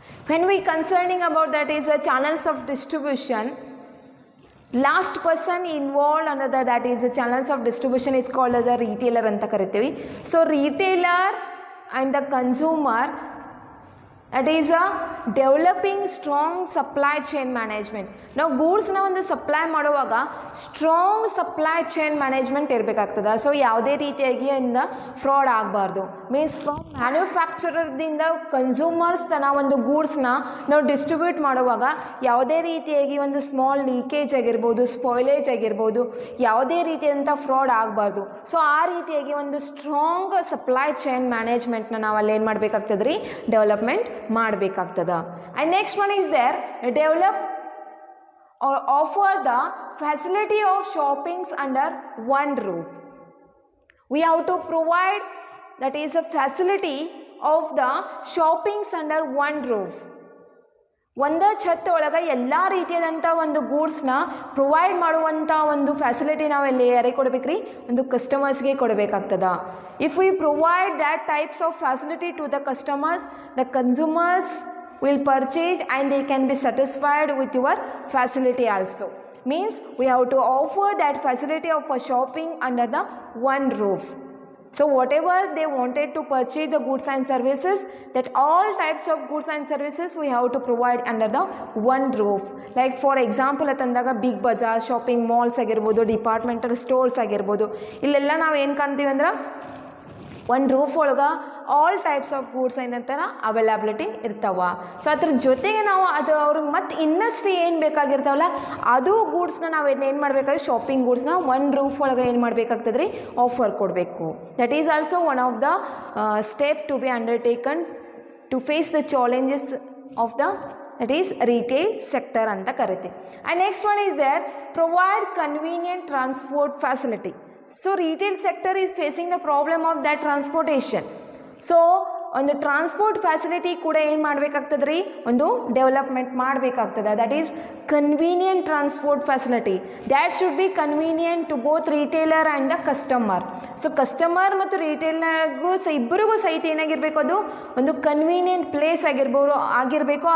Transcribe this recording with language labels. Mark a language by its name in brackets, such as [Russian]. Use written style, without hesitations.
[English] When we concerning about that is the channels of distribution, last person involved under that is the channels of distribution is called as the retailer [Kannada] anta karitevi. [English] So retailer and the consumer, that is a developing strong supply chain management. Now goods na [Kannada] ಒಂದು supply ಮಾಡುವಾಗ strong supply chain management ಇರಬೇಕಾಗ್ತದೆ. So ಯಾವುದೇ ರೀತಿಯಾಗಿ ಇಂದ fraud ಆಗಬಾರ್ದು. Means from ಮ್ಯಾನುಫ್ಯಾಕ್ಚರರ್ದಿಂದ consumers ತನ ಒಂದು ಗೂಡ್ಸ್ನ ನಾವು distribute ಮಾಡುವಾಗ ಯಾವುದೇ ರೀತಿಯಾಗಿ ಒಂದು ಸ್ಮಾಲ್ ಲೀಕೇಜ್ ಆಗಿರ್ಬೋದು, ಸ್ಪಾಯ್ಲೇಜ್ ಆಗಿರ್ಬೋದು, ಯಾವುದೇ ರೀತಿಯಾದಂಥ ಫ್ರಾಡ್ ಆಗಬಾರ್ದು. ಸೊ ಆ ರೀತಿಯಾಗಿ ಒಂದು ಸ್ಟ್ರಾಂಗ್ ಸಪ್ಲೈ ಚೈನ್ ಮ್ಯಾನೇಜ್ಮೆಂಟ್ನ ನಾವು ಅಲ್ಲಿ ಏನು ಮಾಡಬೇಕಾಗ್ತದೆ ರೀ, development ಮಾಡಬೇಕಾಗ್ತದ. [English] And next one is there develop or offer the facility of shoppings under one roof. We have to provide that is a facility of the shoppings under one roof. [Kannada] ಒಂದ ಛತ್ ಒಳಗೆ ಎಲ್ಲ ರೀತಿಯಾದಂಥ ಒಂದು ಗೂಡ್ಸ್ನ ಪ್ರೊವೈಡ್ ಮಾಡುವಂಥ ಒಂದು facility ನಾವು ಎಲ್ಲಿ ಯಾರಿಗೆ ಕೊಡಬೇಕ್ರಿ, ಒಂದು ಕಸ್ಟಮರ್ಸ್ಗೆ ಕೊಡಬೇಕಾಗ್ತದ. [English] If we provide that types of facility to the customers, the consumers will purchase and they can be satisfied with your facility also. Means we have to offer that facility of shopping under the one roof. So whatever they wanted to purchase the goods and services, that all types of goods and services we have to provide under the one roof. Like for example [Kannada] atandaga big bazaar, shopping malls ಆಗಿರ್ಬೋದು, departmental stores ಆಗಿರ್ಬೋದು, ಇಲ್ಲೆಲ್ಲ ನಾವು ಏನು ಕಾಣ್ತೀವಿ ಅಂದ್ರೆ ಒಂದು roof ಒಳಗೆ all types of goods ಏನಂತಾರ ಅವೈಲಬಿಲಿಟಿ ಇರ್ತಾವ. ಸೊ ಅದ್ರ ಜೊತೆಗೆ ನಾವು ಅದು ಅವ್ರಿಗೆ ಮತ್ತು ಇನ್ನಷ್ಟು ಏನು ಬೇಕಾಗಿರ್ತಾವಲ್ಲ ಅದು ಗೂಡ್ಸ್ನ ನಾವು ಏನು ಮಾಡಬೇಕಾದ್ರೆ ಶಾಪಿಂಗ್ ಗೂಡ್ಸ್ನ ಒಂದು ರೂಫ್ ಒಳಗೆ ಏನು ಮಾಡಬೇಕಾಗ್ತದೆ ರೀ, ಆಫರ್ ಕೊಡಬೇಕು. [English] that is also one of the step to be undertaken to face the challenges of the that is retail sector [Kannada] ಅಂತ ಕರಿತೀವಿ. [English] And next one is there provide convenient transport facility. So retail sector is facing the problem of that transportation. [Kannada] So ಒಂದು transport facility ಕೂಡ ಏನು ಮಾಡಬೇಕಾಗ್ತದೆ ರೀ, ಒಂದು development ಮಾಡಬೇಕಾಗ್ತದೆ. [English] That is convenient transport facility. That should be convenient to both retailer and the customer. [Kannada] So customer ಮತ್ತು ರಿಟೇಲರ್ಗೂ ಇಬ್ಬರಿಗೂ ಸಹಿತ ಏನಾಗಿರಬೇಕು, ಅದು ಒಂದು ಕನ್ವೀನಿಯಂಟ್ ಪ್ಲೇಸ್ ಆಗಿರಬೇಕು.